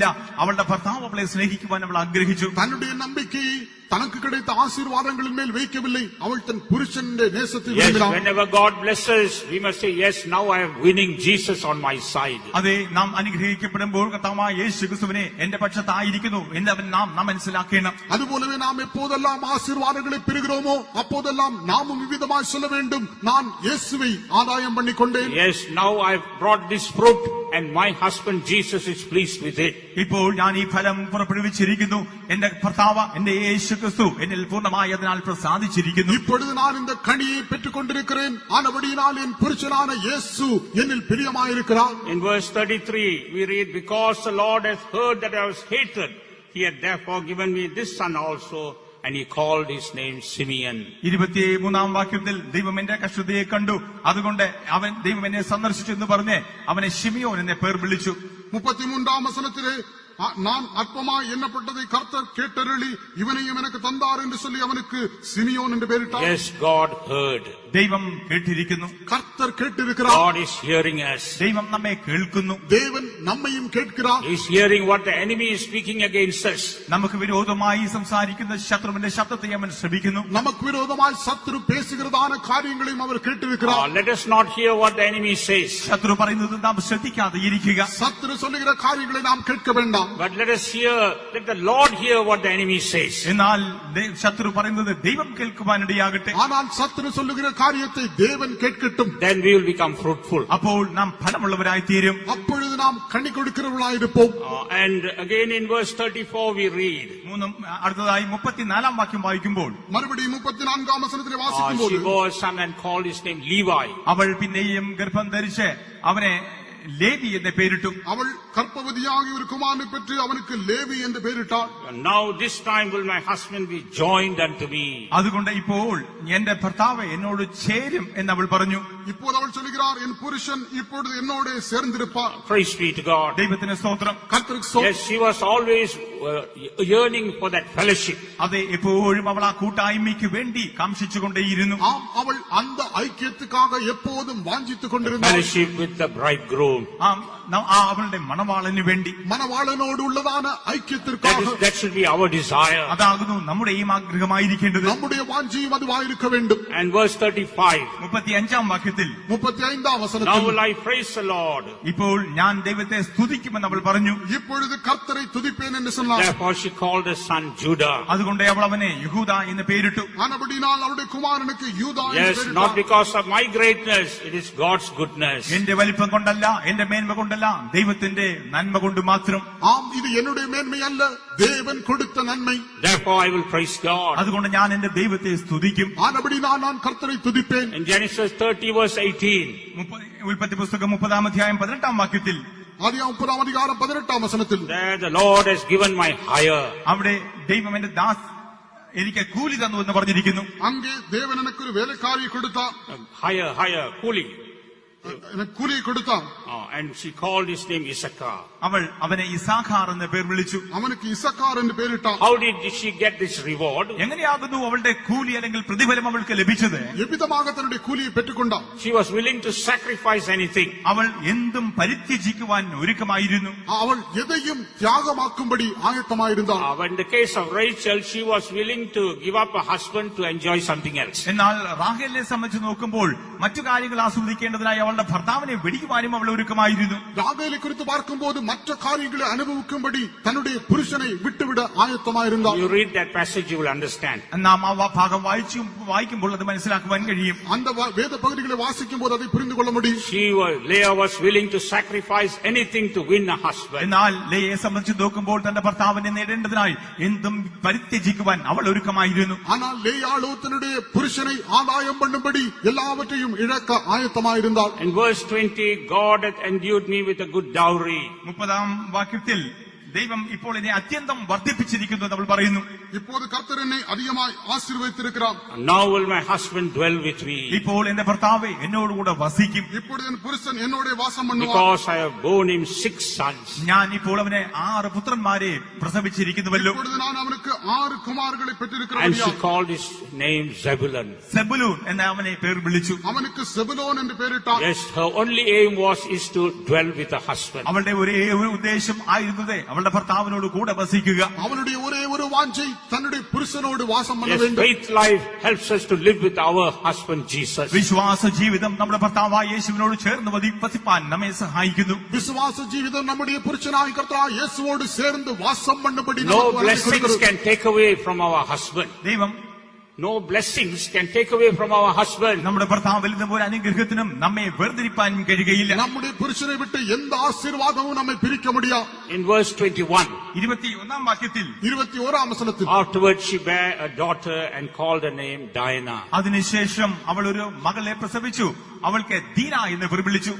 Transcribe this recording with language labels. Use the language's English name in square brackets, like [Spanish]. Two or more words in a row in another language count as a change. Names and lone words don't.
[Malayalam] അവളുടെ ഭർത്താവ് അവളെ സ്നേഹിക്കുവാൻ അവൾ ആഗ്രഹിച്ചു. [Tamil] தன்னுடைய நம்பிக்கையை தனக்கு கிடைத்த ஆசீர்வாதங்களின் மேல் வைக்கவில்லை. அவள் தன் புருஷனுடைய நேசத்தை [English] Yes, [Tamil] விரும்பினாள். [English] whenever God blesses, we must say, yes, now I am winning Jesus on my side. [Malayalam] അതെ, നാം അനുഗ്രഹിക്കപ്പെടുമ്പോൾ കർത്താവായ യേശു ക്രിസ്തുവിനെ എന്റെ പക്ഷത്തായിരിക്കുന്നു എന്ന് നാം മനസ്സിലാക്കണം. [Tamil] அதுபோலவே நாம் எப்போதெல்லாம் ஆசீர்வாதங்களை பெறுகிறோமோ அப்போதெல்லாம் நாமும் விவிதமாய் சொல்ல வேண்டும், நான் இயேசுவை ஆதாயம் பண்ணிக்கொண்டேன். [English] Yes, now I've brought this fruit and my husband Jesus is pleased with it. [Malayalam] ഇപ്പോൾ ഞാൻ ഈ ഫലം പുറപ്പെടുവിച്ചിരിക്കുന്നു. എന്റെ ഭർത്താവ് എന്റെ യേശു ക്രിസ്തു എന്നിൽ പൂർണ്ണമായി അതിനാൽ പ്രസാദിച്ചിരിക്കുന്നു. [Tamil] இப்பொழுது நான் இந்த கனியை பெற்றுக் கொண்டிருக்கிறேன். ஆனபடியினால் என் புருஷனான இயேசு என்னில் பிரியமாயிருக்கிறார். [English] In verse 33 we read, because the Lord has heard that I was hated, he had therefore given me this son also, and he called his name Simeon. [Malayalam] 23 വാക്യത്തിൽ, ദൈവം എന്റെ കഷ്ടതയെ കണ്ടു, അതുകൊണ്ട് ദൈവം എന്നെ സന്ദർശിച്ചു എന്ന് പറഞ്ഞ് അവനെ ശിമിയോൻ എന്നെ പേർ വിളിച്ചു. [Tamil] 33 வசனத்திலே நான் அற்பமாய் எண்ணப்பட்டதை கர்த்தர் கேட்டருளி இவனையும் எனக்கு தந்தார் என்று சொல்லி அவனுக்கு சிமியோன் என்று பெயரிட்டார். [English] Yes, God heard. [Malayalam] ദൈവം കേട്ടിരിക്കുന്നു. [Tamil] கர்த்தர் கேட்டிருக்கிறார். [English] God is hearing us. [Malayalam] ദൈവം നമ്മെ കേൾക്കുന്നു. [Tamil] தேவன் நம்மையும் கேட்கிறார். [English] He is hearing what the enemy is speaking against us. [Malayalam] നമുക്ക് വിരോധമായി സംസാരിക്കുന്ന ശത്രുവിന്റെ ശബ്ദത്തെ അവൻ ശ്രമിക്കുന്നു. [Tamil] நமக்கு விரோதமாய் சத்துரு பேசுகிறதான காரியங்களையும் அவர் கேட்டிருக்கிறார். [English] Let us not hear what the enemy says. [Malayalam] ശത്രു പറയുന്നത് നാം ശ്രദ്ധിക്കാതെ ഇരിക്കുക. [Tamil] சத்துரு சொல்லுகிற காரியங்களை நாம் கேட்க வேண்டாம். [English] But let the Lord hear what the enemy says. [Malayalam] എന്നാൽ ശത്രു പറയുന്നത് ദൈവം കേൾക്കുവാനിടയാകട്ടെ. [Tamil] ஆனால் சத்துரு சொல்லுகிற காரியத்தை தேவன் கேட்கட்டும். [English] Then we will become fruitful. [Malayalam] അപ്പോൾ നാം ഫലമുള്ളവരായി തീരും. [Tamil] அப்பொழுது நாம் கனி கொடுக்கிறவர்களாயிருப்போம். [English] And again in verse 34 we read. [Malayalam] അടുത്തതായി 34 വാക്യം വായിക്കുമ്പോൾ [Tamil] மறுபடியும் 34 வசனத்திலே வாசிக்கும்போது [English] She bore a son and called his name Levi. [Malayalam] അവൾ പിന്നെയും ഗർഭം ധരിച്ച് അവനെ ലേവി എന്ന് പേരിട്ടു. [Tamil] அவள் கர்ப்பவதியாகி ஒரு குமாரனை பெற்று அவனுக்கு லேவி என்று பெயரிட்டாள். [English] Now this time will my husband be joined unto me. [Malayalam] അതുകൊണ്ട് ഇപ്പോൾ എന്റെ ഭർത്താവ് എന്നോട് ചേരും എന്ന് അവൾ പറഞ്ഞു. [Tamil] இப்போது அவள் சொல்கிறார் என் புருஷன் இப்பொழுது என்னோடு சேர்ந்திருப்பார். [English] Praise be to God. [Malayalam] ദൈവത്തിന് സ്തോത്രം. [Tamil] கர்த்தருக்கு ஸ்தோத்திரம். [English] Yes, she was always yearning for that fellowship. [Malayalam] അതെ, എപ്പോഴും അവൾ ആ കൂട്ടായ്മയ്ക്ക് വേണ്ടി കാംക്ഷിച്ചുകൊണ്ടേയിരുന്നു. [Tamil] ஆம், அவள் அந்த ஐக்கியத்துக்காக எப்போதும் வாஞ்சித்துக் கொண்டிருந்தாள். [English] Fellowship with the bridegroom. [Malayalam] അവളുടെ മണവാളന് വേണ്ടി, [Tamil] மணவாளனோடு உள்ளதான ஐக்கியத்திற்காக. [English] That should be our desire. [Malayalam] അതാകുന്നു നമ്മുടെയും ആഗ്രഹമായിരിക്കേണ്ടത്. [Tamil] நம்முடைய வாஞ்சியும் அதுவாயிருக்க வேண்டும். [English] And verse 35. [Malayalam] 35 വാക്യത്തിൽ [Tamil] 35 [English] Now [Tamil] வசனத்தில் [English] will I praise the Lord. [Malayalam] ഇപ്പോൾ ഞാൻ ദൈവത്തെ സ്തുതിക്കുമെന്ന് അവൾ പറഞ്ഞു. [Tamil] இப்பொழுது கர்த்தரை துதிப்பேன் என்று சொன்னார். [English] Therefore she called her son Judah. [Malayalam] അതുകൊണ്ട് അവൾ അവനെ യഹൂദ എന്ന് പേരിട്ടു. [Tamil] ஆனபடியால் அவருடைய குமாரனுக்கு யூதா என்று [English] Yes, [Tamil] பெயரிட்டார். [English] not because of my greatness, it is God's goodness. [Malayalam] എന്റെ വലിപ്പം കൊണ്ടല്ല, എന്റെ മേന്മ കൊണ്ടല്ല, ദൈവത്തിന്റെ നന്മ കൊണ്ട് മാത്രം. [Tamil] ஆம், இது என்னுடைய மேன்மை அல்ல, தேவன் கொடுத்த நன்மை. [English] Therefore I will praise God. [Malayalam] അതുകൊണ്ട് ഞാൻ എന്റെ ദൈവത്തെ സ്തുതിക്കും. [Tamil] ஆனபடியால் நான் கர்த்தரை துதிப்பேன். [English] In Genesis 30 verse 18. [Malayalam] ഉൽപ്പത്തി പുസ്തകം 30 വാക്യത്തിൽ [Tamil] ஆதியாகமம் 30 வசனத்தில் [English] There the Lord has given my hire. [Malayalam] അവിടെ ദൈവം എന്റെ ദാസ് എനിക്ക് കൂലി തന്നു എന്ന് പറഞ്ഞിരിക്കുന്നു. [Tamil] அங்கே தேவன் எனக்கு ஒரு வேலைக்காரியை கொடுத்தார். Hire, கூலி. எனக்கு கூலியை கொடுத்தார். [English] And she called his name Issachar. [Malayalam] അവൾ അവനെ ഇസാഖാർ എന്ന് പേർ വിളിച്ചു. [Tamil] அவனுக்கு இசக்கார் என்று பெயரிட்டார். [English] How did she get this reward? [Malayalam] എങ്ങനെയാകുന്നു അവളുടെ കൂലി അല്ലെങ്കിൽ പ്രതിഫലം അവൾക്ക് ലഭിച്ചത്? [Tamil] எவ்விதமாக தன்னுடைய கூலியை பெற்றுக்கொண்டார். [English] She was willing to sacrifice anything. [Malayalam] അവൾ എന്തും പരിത്യജിക്കുവാൻ ഒരുക്കമായിരുന്നു. [Tamil] அவள் எதையும் தியாகமாக்கும்படி ஆயத்தமாயிருந்தாள். [English] In the case of Rachel, she was willing to give up a husband to enjoy something else. [Malayalam] എന്നാൽ റാഹേലിനെ സംബന്ധിച്ച് നോക്കുമ്പോൾ മറ്റു കാര്യങ്ങൾ ആസ്വദിക്കേണ്ടതിനായി അവളുടെ ഭർത്താവിനെ വെടിക്കുവാനും അവൾ ഒരുക്കമായിരുന്നു. [Tamil] ராகேலை குறித்து பார்க்கும்போது மற்ற காரியங்களை அனுபவிக்கும்படி தன்னுடைய புருஷனை விட்டுவிட ஆயத்தமாயிருந்தாள். [English] You read that passage, you will understand. [Malayalam] നാം ആ ഭാഗം വായിക്കുമ്പോൾ അത് മനസ്സിലാക്കുവാൻ കഴിയും. [Tamil] அந்த வேத பகுதிகளை வாசிக்கும் போது அதை புரிந்து கொள்ள முடியும். [English] Leah was willing to sacrifice anything to win a husband. [Malayalam] എന്നാൽ ലേയെ സംബന്ധിച്ച് നോക്കുമ്പോൾ തന്റെ ഭർത്താവിനെ നേടേണ്ടതിനായി എന്തും പരിത്യജിക്കുവാൻ അവൾ ഒരുക്കമായിരുന്നു. [Tamil] ஆனால் லேயாளோ தன்னுடைய புருஷனை ஆதாயம் பண்ணும்படி எல்லாவற்றையும் இழக்க ஆயத்தமாயிருந்தாள். [English] In verse 20, God hath endued me with a good dowry. [Malayalam] 30 വാക്യത്തിൽ ദൈവം ഇപ്പോൾ എന്നെ അത്യന്തം വർദ്ധിപ്പിച്ചിരിക്കുന്നു എന്ന് അവൾ പറയുന്നു. [Tamil] இப்போது கர்த்தர் என்னை அதிகமாய் ஆசீர்வதித்திருக்கிறார். [English] Now will my husband dwell with me. [Malayalam] ഇപ്പോൾ എന്റെ ഭർത്താവ് എന്നോടുകൂടെ വസിക്കും. [Tamil] இப்பொழுது என் புருஷன் என்னோட வாசம் பண்ணுவார். [English] Because I have borne him 6 sons. [Malayalam] ഞാൻ ഇപ്പോൾ അവനെ 6 പുത്രന്മാരെ പ്രസവിച്ചിരിക്കുന്നുവല്ലോ. [Tamil] இப்பொழுது நான் அவனுக்கு 6 குமாரர்களை [English] And [Tamil] பெற்றிருக்கிறேன். [English] she called his name Zebulun. [Malayalam] സെബുലൂൻ എന്ന അവനെ പേർ വിളിച്ചു. [Tamil] அவனுக்கு செபுலோன் என்று பெயரிட்டார். [English] Yes, her only aim is to dwell with a husband. [Malayalam] അവളുടെ ഒരേ ഒരു ഉദ്ദേശം ആയിരുന്നത് അവളുടെ ഭർത്താവിനോട് കൂടെ വസിക്കുക. [Tamil] அவனுடைய ஒரே ஒரு வாஞ்சை தன்னுடைய புருஷனோடு வாசம் பண்ண [English] Yes, [Tamil] வேண்டும். [English] faith life helps us to live with our husband Jesus. [Malayalam] വിശ്വാസ ജീവിതം നമ്മുടെ ഭർത്താവായ യേശുവിനോട് ചേർന്ന് വസിപ്പാൻ നമ്മെ സഹായിക്കുന്നു. [Tamil] விசுவாச ஜீவிதம் நம்முடைய புருஷனாய் கர்த்தராகிய இயேசுவோடு சேர்ந்து வாசம் பண்ணும்படி [English] No [Tamil] நமக்கு [English] blessings [Tamil] கொடுக்கிறது. [English] can take away from our husband. [Malayalam] ദൈവം [English] No blessings can take away from our husband. [Malayalam] നമ്മുടെ ഭർത്താവിൽ നിന്ന് ഒരു അനുഗ്രഹത്തിനും നമ്മെ വേർതിരിപ്പാൻ കഴിയുകയില്ല. [Tamil] நம்முடைய புருஷனை விட்டு எந்த ஆசீர்வாதமும் நம்மை பிரிக்க முடியாது. [English] In verse 21, [Malayalam] 21 വാക്യത്തിൽ [Tamil] 21 வசனத்தில் [English] afterwards she bare a daughter and called her name Diana. [Malayalam] അതിനുശേഷം അവൾ ഒരു മകളെ പ്രസവിച്ചു. അവൾക്ക് ദീന എന്ന് പേർ വിളിച്ചു.